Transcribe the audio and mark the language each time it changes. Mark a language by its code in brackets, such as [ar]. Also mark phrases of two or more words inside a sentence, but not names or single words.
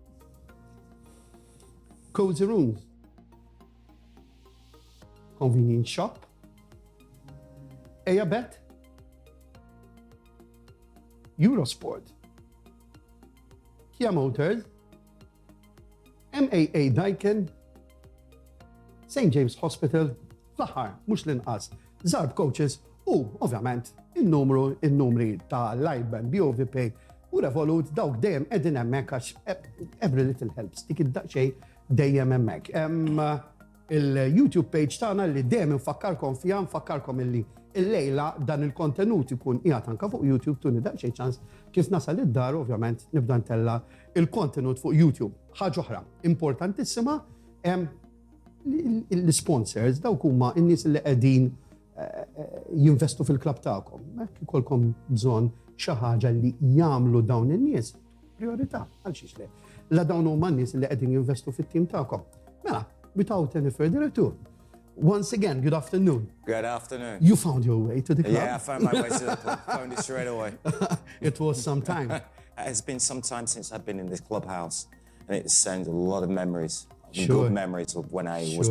[mt] Cozy Rooms, Convenience Shop, Bet, Eurosport, Kia Motors, MAA Daikin, St. James Hospital, fl-aħħar, mhux l-inqas, Zarb Coaches u, ovvjament, in-numri ta' Lightband, BOVP u Revolut dawk dejjem qegħdin hemmhekk għax [en] every little helps. [mt] Dik id-daqsxejn dejjem hemmhekk. Il-YouTube page tagħna li dejjem infakkarkom fiha, nfakkarkom illi il-lejla dan il-kontenut ikun qiegħed anke fuq YouTube tuni daqsxejn ċans kif nasal id-dar ovvjament nibda ntella il-kontenut fuq YouTube. Ħaġa oħra importantissima l-sponsors dawk huma n-nies li qegħdin jinvestu fil-klab tagħkom. Hekk ikolkom bżonn xi ħaġa li jagħmlu dawn in-nies priorità għal xiex le. La dawn huma n-nies li qegħdin jinvestu fit-tim tagħkom. Mela, [en] without any further ado, once again, good afternoon. Good afternoon. You found your way to the club. Yeah, I found my way to the club. Found it straight away. It was some time. It's been some time since I've been in this clubhouse, and it sends a lot of memories, Sure. good memories of when I was